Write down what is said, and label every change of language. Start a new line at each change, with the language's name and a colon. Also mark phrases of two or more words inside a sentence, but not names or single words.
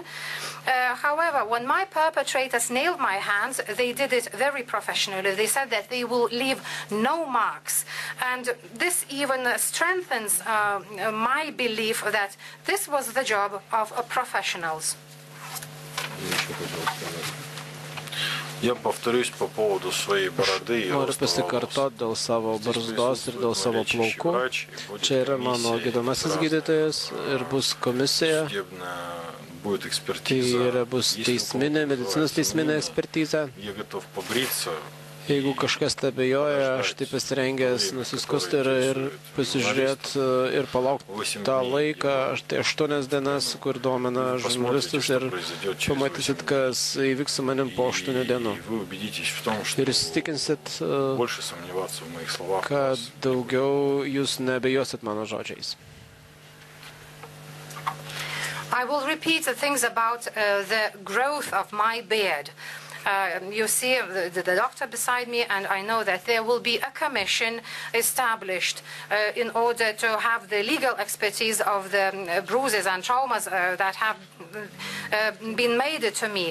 English: However, when my perpetrators nailed my hands, they did it very professionally. They said that they will leave no marks, and this even strengthens my belief that this was the job of professionals.
Russian: Я повторюсь по поводу своей бороды и
Lithuanian: Noriu pasikartoti dėl savo barzdos ir dėl savo plaukų. Čia yra mano gydomasis gydytojas ir bus komisija. Tai yra bus teisminė, medicinos teisminė ekspertizė. Jeigu kažkas abejoja, aš taip pasirengęs nusiskusti ir pasižiūrėti ir palaukti tą laiką, tai 8 dienas, kur domina žurnalistus, ir pamatysit, kas įvyks su manim po 8 dienų. Ir įsitikinsit, kad daugiau jūs neabejosit mano žodžiais.
English: I will repeat the things about the growth of my beard. You see the doctor beside me, and I know that there will be a commission established in order to have the legal expertise of the bruises and traumas that have been made to me.